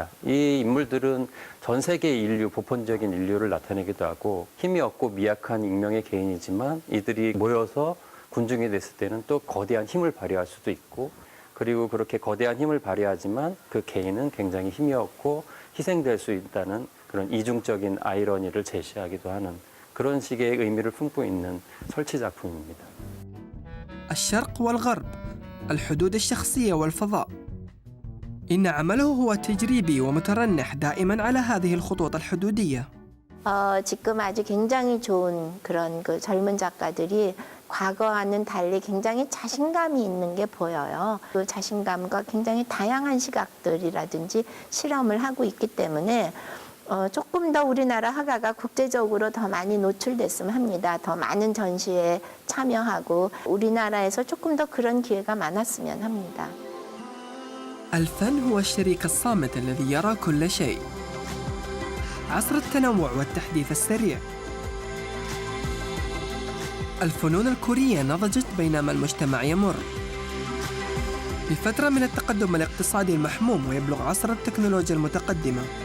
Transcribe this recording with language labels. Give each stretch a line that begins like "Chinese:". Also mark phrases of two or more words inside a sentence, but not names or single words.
Korean: 이 인물들은 전 세계 인류, 보편적인 인류를 나타내기도 하고 힘이 없고 미약한 익명의 개인이지만 이들이 모여서 군중이 됐을 때는 또 거대한 힘을 발휘할 수도 있고 그리고 그렇게 거대한 힘을 발휘하지만 그 개인은 굉장히 힘이 없고 희생될 수 있다는 그런 이중적인 아이러니를 제시하기도 하는 그런 식의 의미를 품고 있는 설치 작품입니다.
Arabic: الشرق والغرب، الحدود الشخصية والفضاء. إن عمله هو تجريبي ومترنح دائما على هذه الخطوط الحدودية.
Korean: 지금 아주 굉장히 좋은 그런 그 젊은 작가들이 과거와는 달리 굉장히 자신감이 있는 게 보여요. 그 자신감과 굉장히 다양한 시각들이라든지 실험을 하고 있기 때문에 조금 더 우리나라 화가가 국제적으로 더 많이 노출됐으면 합니다. 더 많은 전시에 참여하고 우리나라에서 조금 더 그런 기회가 많았으면 합니다.
Arabic: الفن هو الشريك الصامت الذي يرى كل شيء. عصر التنوع والتحديث السريع. الفنون الكورية نضجت بينما المجتمع يمر بفترة من التقدم الاقتصادي المحموم ويبلغ عصر التكنولوجيا المتقدمة.